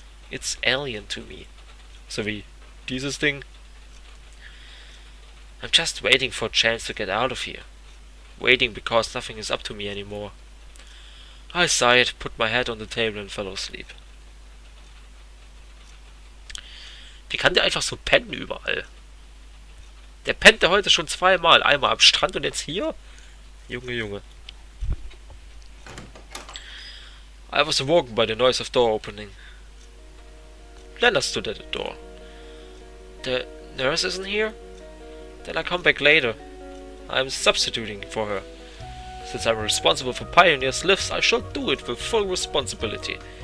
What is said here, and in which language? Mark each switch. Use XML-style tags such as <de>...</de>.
<en>It's alien to me.</en> <de>So wie dieses Ding.</de> <en>I'm just waiting for a chance to get out of here. Waiting because nothing is up to me anymore. I sighed, put my head on the table and fell asleep.</en> <de>Wie kann der einfach so pennen überall? Der pennte heute schon zweimal. Einmal am Strand und jetzt hier? Junge, Junge.</de> <en>I was awoken by the noise of door opening. Lena stood at the door. The nurse isn't here? Then I come back later. I'm substituting for her. Since I'm responsible for Pioneer's lives, I shall do it with full responsibility.</en>